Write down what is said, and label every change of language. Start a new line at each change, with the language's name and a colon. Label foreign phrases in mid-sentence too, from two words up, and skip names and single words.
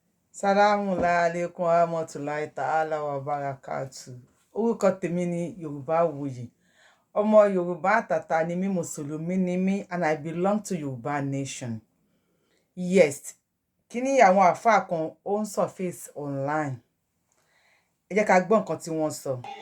Arabic: سلام عليكم ورحمة الله تعالى وبركاته.
Yoruba: Orúkọ tèmi ni Yorùbáwùyí. Ọmọ Yorùbá àtàtà ni mí, Mùsùlùmí ni mí,
English: and I belong to Yorùbá nation.
Yoruba: Yes, kí ni àwọn àfáà kan ó ń
English: surface online?
Yoruba: Ẹ jẹ́ ká gbọ́ nǹkan tí wọ́n sọ.